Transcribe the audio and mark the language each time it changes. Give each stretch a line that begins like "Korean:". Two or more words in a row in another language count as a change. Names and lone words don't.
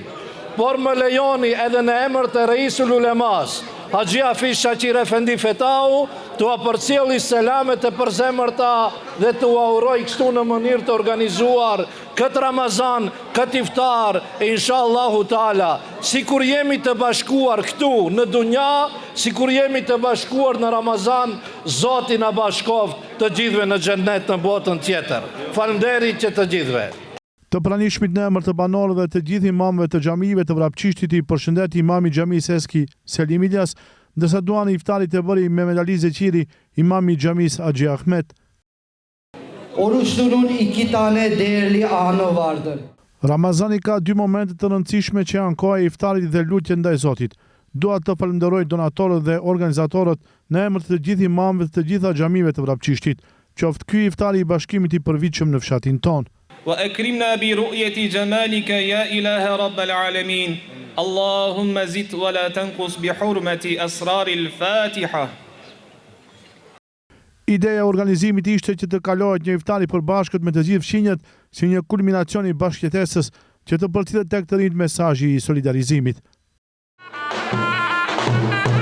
Albanian: por më lejoni edhe në emër të Reisul Ulemas, Haxhi Hafiz Shaqir Efendi Fetau, të apërcjelli selamet e përzemërta dhe të uroj kështu në mënyrë të organizuar këtë Ramazan, këtë iftar, e
Arabic: إن شاء الله تعالى,
Albanian: sikur jemi të bashkuar këtu në dunja, sikur jemi të bashkuar në Ramazan, Zoti na bashkoft të gjithëve në xhennet në botën tjetër. Faleminderit që të gjithëve. Të pranishmit në emër të banorëve të gjithë imamëve të xhamive të Vrapçishtit i përshëndet imami i xhamisë Eski Selim Ilyas, ndërsa duan e iftarit e bëri Mehmet Ali Zeqiri, imami i xhamisë Haxhi Ahmet.
Turkish: Oruçlunun 2 tane değerli anı vardır.
Albanian: Ramazani ka 2 momente të rëndësishme që janë koha e iftarit dhe lutje ndaj Zotit. Dua të falenderoj donatorët dhe organizatorët në emër të gjithë imamëve të gjitha xhamive të Vrapçishtit. Qoftë ky iftari i bashkimit i përvitshëm në fshatin ton.
Arabic: وأكرمنا برؤية جمالك يا إله رب العالمين اللهم زد ولا تنقص بحرمة أسرار الفاتحة.
Albanian: Ideja e organizimit ishte që të kalohet një iftar i përbashkët me të gjithë fshinjët si një kulminacion i bashkëjetesës që të përcjellet tek të rinjt mesazhi i solidarizimit.